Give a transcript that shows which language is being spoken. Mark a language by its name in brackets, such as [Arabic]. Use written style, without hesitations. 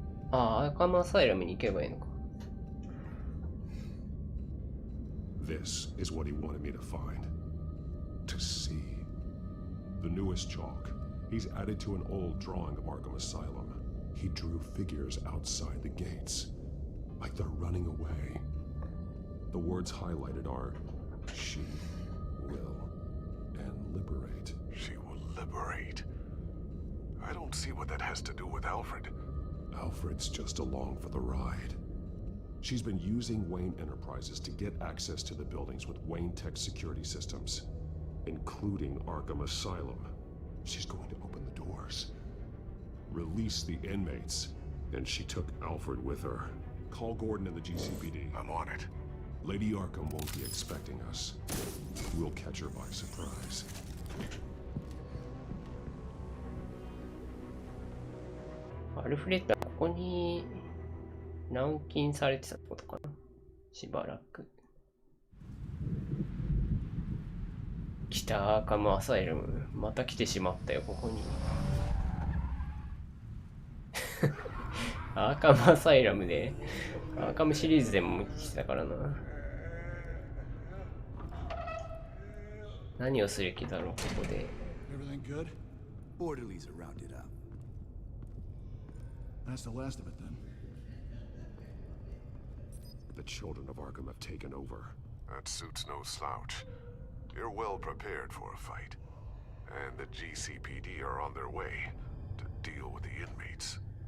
[Japanese] ああ、アーカムアサイラムに行けばいいのか。 [English] This is what he wanted me to find. To see. The newest chalk. He's added to an old drawing of Arkham Asylum. He drew figures outside the gates, like they're running away. The words highlighted are, she will, and liberate. She will liberate. I don't see what that has to do with Alfred. Alfred's just along for the ride. She's been using Wayne Enterprises to get access to the buildings with Wayne Tech security systems, including Arkham Asylum. She's going to open the doors, release the inmates, and she took Alfred with her. Call Gordon and the GCPD. I'm on it. Lady Arkham won't be expecting us. We'll catch her by surprise. [Japanese] アルフレッドはここに軟禁されてたってことかな。しばらく。来たアーカムアサイラム。また来てしまったよ、ここに。アーカムアサイラムで、アーカムシリーズでも来てたからな。何をする気だろう、ここで。 [English] Everything good? Orderlies are rounded up. That's the last of it then. The children of Arkham have taken over. That suit's no slouch. You're well prepared for a fight. And the GCPD are on their way to deal with the inmates.